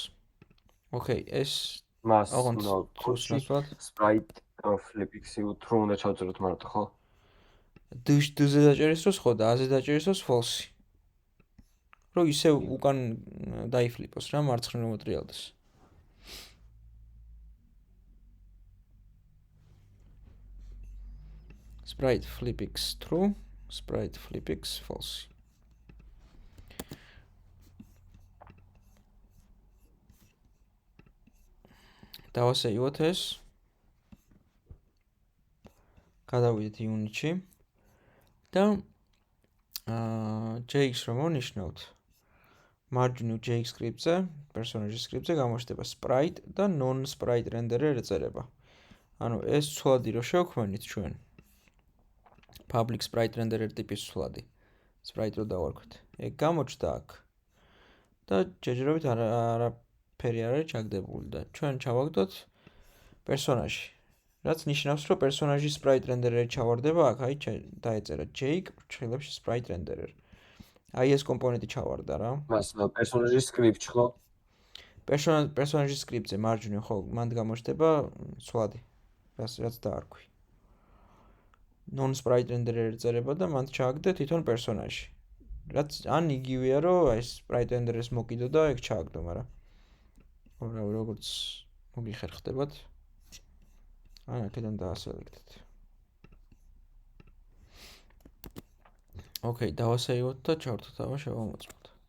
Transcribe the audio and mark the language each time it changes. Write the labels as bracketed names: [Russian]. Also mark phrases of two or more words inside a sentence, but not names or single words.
[Georgian] ოკეი, ეს მას ოღონდ ნო თრუს ნაცვლად [English] sprite flipX true [Georgian] უნდა ჩავწეროთ მარტო ხო? დ-ზე დაჭერის დროს ხო და A-ზე დაჭერის დროს false. რომ ისე უკან დაიფლიპოს რა, მარცხნივ მოტრიალდეს. [English] Sprite flipix true, sprite flipix false. [Georgian] დავასეივოთ ეს. გადავიდეთ unit-ში და JX რომ მონიშნავთ, margin JX script-ზე, personage script-ზე გამოჩნდება sprite და [English] non-sprite renderer [Georgian] ეწერება. ანუ ეს ცვლადი რო შევქმნით ჩვენ [English] public sprite renderer [Georgian] ტიპის ცვლადი. sprite რო დავარქვით. ეგ გამოჩნდა აქ. და ჯერჯერობით არაფერი არ არის ჩაგდებული და ჩვენ ჩავაგდოთ პერსონაჟი. რაც ნიშნავს, რომ პერსონაჟის [English] sprite renderer [Georgian] ჩავარდება აქ, აი დაეწერა JX ფრჩხილებში [English] sprite renderer. [Georgian] აი ეს კომპონენტი ჩავარდა რა. მას პერსონაჟის სკრიპტ ხო? პერსონაჟის სკრიპტზე margin ხო, მანდ გამოჩნდება ცვლადი. რაც დაარქვი. [English] non-sprite renderer [Georgian] ეწერება და მანდ ჩააგდე თვითონ პერსონაჟი. რაც ან იგივეა, რომ აი [English] sprite renderer-ს [Georgian] მოკიდო და ეგ ჩააგდო, მაგრამ როგორც მოგიხერხდებათ. ან აქედან დაასელექტეთ. ოკეი, დავასეივოთ და ჩავთოთ აბა შევამოწმოთ.